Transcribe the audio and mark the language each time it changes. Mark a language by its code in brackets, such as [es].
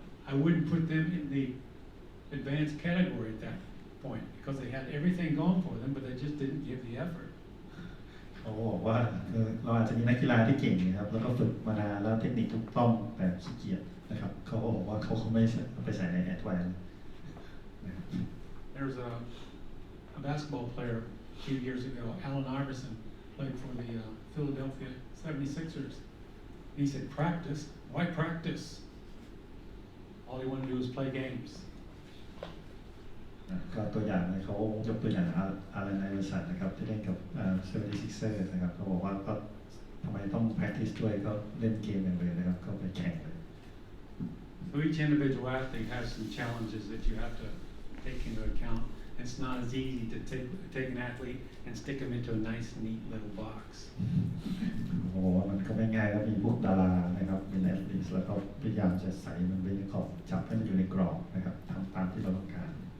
[en] I wouldn't put them in the advanced category at that point because they had everything going for them, but they just didn't give the effort. [th] เขาบอกว่าเราอาจจะมีนักกีฬาที่เก่งนะครับแล้วก็ฝึกมานานแล้วเทคนิคถูกต้องแต่ขี้เกียจนะครับเขาบอกว่าเขาไม่ไปใส่ในแอดวานซ์ [en] There's a basketball player a few years ago, Allen Iverson, played for the Philadelphia 76ers. He said, "Practice? Why practice? All you want to do is play games." [th] ก็ตัวอย่างเลยเขายกตัวอย่างอารันไอเวอร์สันนะครับที่เล่นกับ76ersนะครับเขาบอกว่าก็ ทำไมต้อง practice ด้วยก็เล่นเกมอย่างเดียวนะครับก็ไปแข่งเลย [en] So each individual athlete has some challenges that you have to take into account. It's not as easy to take an athlete and stick them into a nice, neat little box. [th] โอ้มันก็ไม่ง่ายครับมีพวกดารานะครับเป็นแอตลีทแล้วก็พยายามจะใส่มันไว้ในกรอบจับให้มันอยู่ในกรอบนะครับทำตามที่เราต้องการ